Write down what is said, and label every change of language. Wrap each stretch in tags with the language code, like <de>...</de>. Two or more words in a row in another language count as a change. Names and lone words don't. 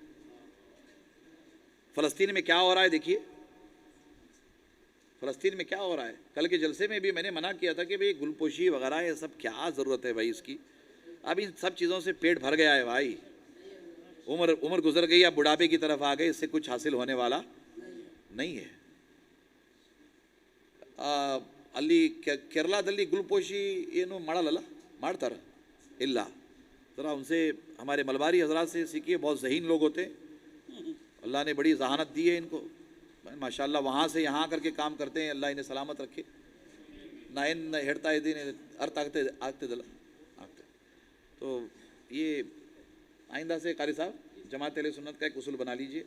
<ur>فلسطین میں کیا ہو رہا ہے دیکھیے، فلسطین میں کیا ہو رہا ہے۔ کل کے جلسے میں بھی میں نے منع کیا تھا کہ بھئی گل پوشی وغیرہ یہ سب کیا ضرورت ہے بھائی اس کی، اب ان سب چیزوں سے پیٹ بھر گیا ہے بھائی، عمر گزر گئی، اب بڑھاپے کی طرف آ گئے، اس سے کچھ حاصل ہونے والا نہیں ہے۔</ur> <kn>ಅಲ್ಲಿ ಕೇರಳದಲ್ಲಿ ಗುಲ್ಪೋಷಿ ಏನು ಮಾಡಲ್ಲ ಮಾಡ್ತಾರೆ ಇಲ್ಲ,</kn> <ur>ذرا ان سے ہمارے ملباری حضرات سے سیکھیے، بہت ذہین لوگ ہوتے ہیں، اللہ نے بڑی ذہانت دی ہے ان کو ماشاءاللہ، وہاں سے یہاں کر کے کام کرتے ہیں، اللہ انہیں سلامت رکھے. نہ ہیڑتا ہے دین ارت آگتے دل آگتے. تو یہ آئندہ سے قاری صاحب جماعت اہل سنت کا ایک اصول بنا لیجئے.</ur>